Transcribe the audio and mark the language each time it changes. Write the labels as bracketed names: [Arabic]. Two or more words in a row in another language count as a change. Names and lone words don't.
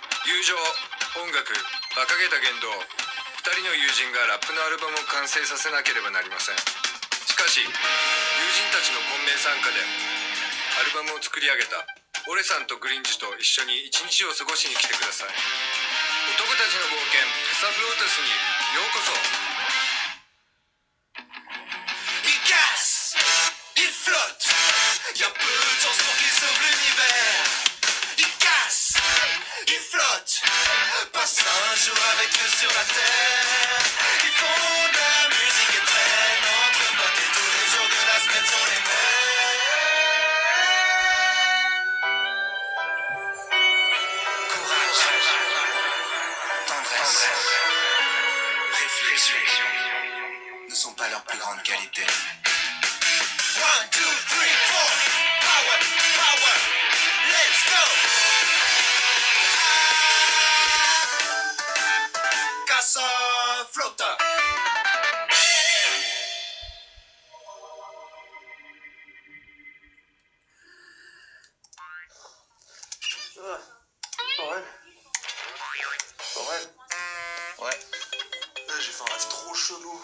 [Japanese] 友情、音楽、馬鹿げた言動、2人の友人がラップのアルバムを完成させなければなりません。しかし友人たちの混迷参加でアルバムを作り上げたオレさんとグリンジと一緒に一日を過ごしに来てください。男たちの冒険カサフロータスにようこそ。 [French] Il flotte, y a peu de chances pour qu'il sauve l'univers. Il casse, il flotte, passe un jour avec eux sur la terre. Ils font de la musique et traînent entre potes et tous les jours de la semaine sont les mêmes. Courage, tendresse, réflexion ne sont pas leurs plus grandes qualités. 1, 2, 3, 4, [English] power, power, let's go. [French] Casa Flota. Aurel. Ouais. J'ai fait un rêve trop chelou.